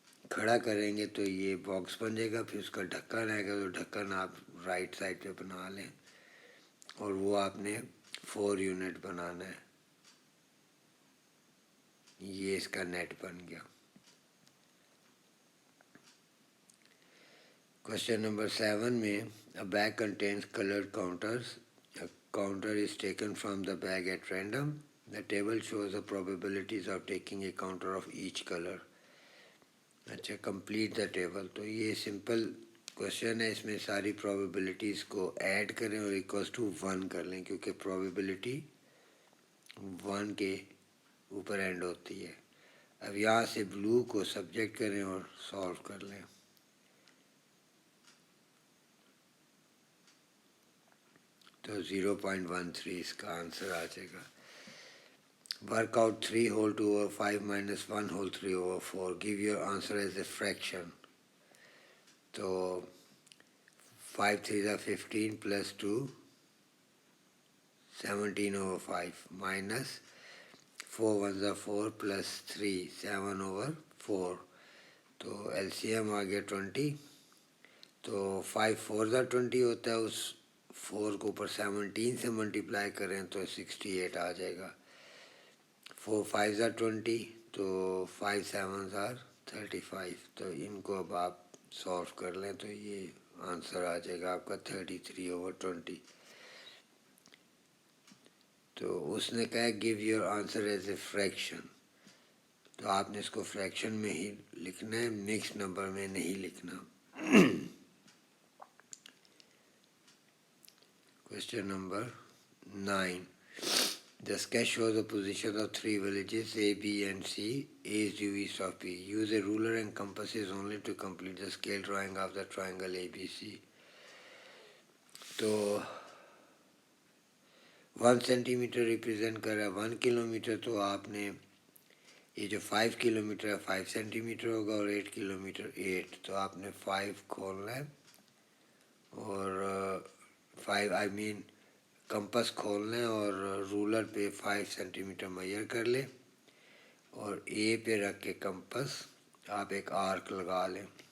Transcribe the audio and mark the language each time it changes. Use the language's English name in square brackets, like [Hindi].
[Urdu] کھڑا کریں گے تو یہ باکس بن جائے گا، پھر اس کا ڈھکن آئے گا تو ڈھکن آپ رائٹ سائڈ پہ بنا لیں، اور وہ آپ نے 4 یونٹ بنانا ہے۔ یہ اس کا نیٹ بن گیا۔ کوشچن نمبر 7 میں [English] a bag contains colored counters. A counter is taken from the bag at random. The table shows the probabilities of taking a counter of each color. [Urdu] اچھا [English] complete the table, [Urdu] تو یہ simple question ہے، اس میں ساری probabilities کو add کریں اور equals to 1 کر لیں، کیونکہ پرابیبلٹی 1 کے اوپر اینڈ ہوتی ہے۔ اب یہاں سے بلو کو سبجیکٹ کریں اور سالو کر لیں، تو 0.13 اس کا آنسر آ جائے گا۔ [English] Work out 3 whole 2 over 5 minus 1 whole 3 over 4. Give your answer as a fraction. [Urdu] تو 5 3 15 plus 2 17 over 5 minus 4 1 4 plus 3 7 over 4، تو ایل سی ایم آ گیا 20، تو 5 4 20 ہوتا ہے، اس 4 کو اوپر 17 سے ملٹیپلائی کریں تو 68 آ جائے گا۔ 4 5 20، تو 5 7 35، تو ان کو اب آپ سالو کر لیں تو یہ آنسر آ جائے گا آپ کا 33 over 20۔ تو اس نے کہا [English] give your answer as a fraction, [Urdu] تو آپ نے اس کو فریکشن میں ہی لکھنا ہے، مکس نمبر میں نہیں لکھنا۔ Question number 9، [English] the sketch shows the position of 3 villages A, B and C. A is due east of B. Use a ruler and compasses only to complete the scale drawing of the triangle ABC. [Urdu] تو 1 centi metre represent کر رہا ہے 1 کلو metre, تو آپ نے یہ جو 5 کلو metre ہے 5 سینٹی میٹر ہوگا، اور 8 کلو میٹر 8، تو آپ نے 5 کھولنا ہے، اور 5 آئی مین کمپس کھولنا ہے اور رولر پہ 5 سینٹی میٹر میئر کر لیں، اور اے پہ رکھ کے کمپس آپ ایک آرک لگا لیں،